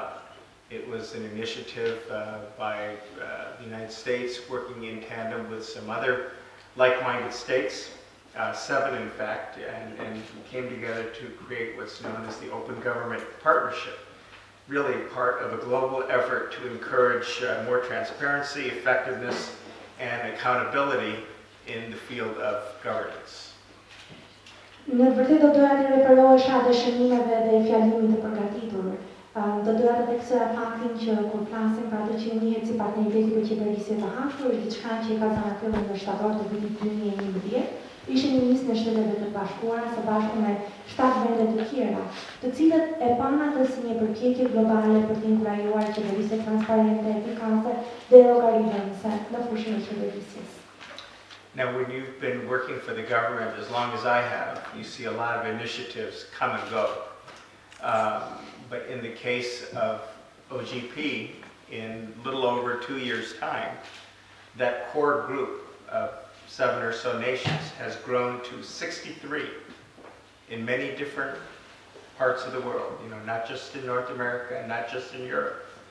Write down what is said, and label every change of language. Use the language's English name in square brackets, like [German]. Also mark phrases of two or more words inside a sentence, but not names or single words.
[English] It was an initiative by the United States working in tandem with some other like-minded states, 7 in fact, and we came together to create what's known as the Open Government Partnership, really part of a global effort to encourage more transparency, effectiveness, and accountability in the field of governance. [Albanian] Në vërtet do doja të referohesha dëshërimeve dhe fjalimit të përgatitur. Do doja të theksoj faktin që kur flasim për atë që njihet si partneriteti për qeverisje të hapur, është diçka që i ka zanathëruar në shtator të vitit 2011. Ishte një nismë e Shtetet e Bashkuara së bashku me 7 vende të tjera, të cilët e kanë atë si një përpjekje globale për të inkurajuar qeverisje transparente, efikase dhe llogaritëse në fushën e qeverisjes. [English] Now, when you've been working for the government as long as I have, you see a lot of initiatives come and go. But in the case of OGP, in a little over 2 years' time, that core group of 7 or so nations has grown to 63 in many different parts of the world, you know, not just in North America and not just in Europe.